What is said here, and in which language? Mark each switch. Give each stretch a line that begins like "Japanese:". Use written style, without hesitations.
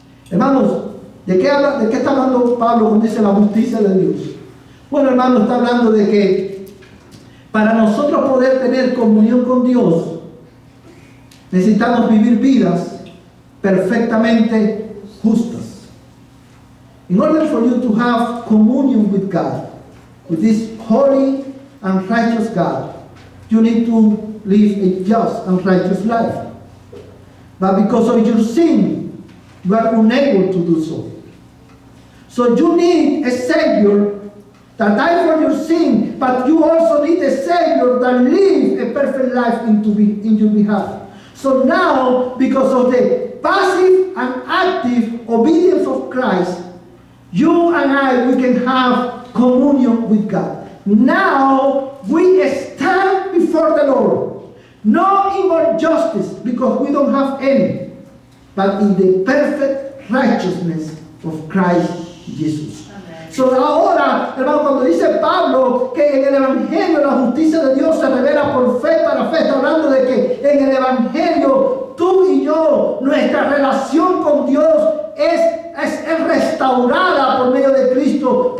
Spanish: Hermanos, ¿de qué está hablando Pablo cuando dice la justicia de Dios? Bueno, hermano, está hablando de que para nosotros poder tener comunión con Dios, necesitamos vivir vidas perfectamente justas.
English: In order for you to have communion with God, with this holy and righteous God, you need to live a just and righteous life. But because of your sin, you are unable to do so. So you need a Savior that died for your sin, but you also need a Savior that lived a perfect life in your behalf. So now, because of the passive and active obedience of Christ, you and I, we can have communion with God. Now, we stand before the Lord, not in our justice, because we don't have any, but in the perfect righteousness of Christ Jesus. Amen.
Spanish: So ahora, hermano, cuando dice Pablo que en el Evangelio la justicia de Dios se revela por fe para fe, está hablando de que en el Evangelio tú y yo, nuestra relación con Dios es restaurada por medio de Cristo,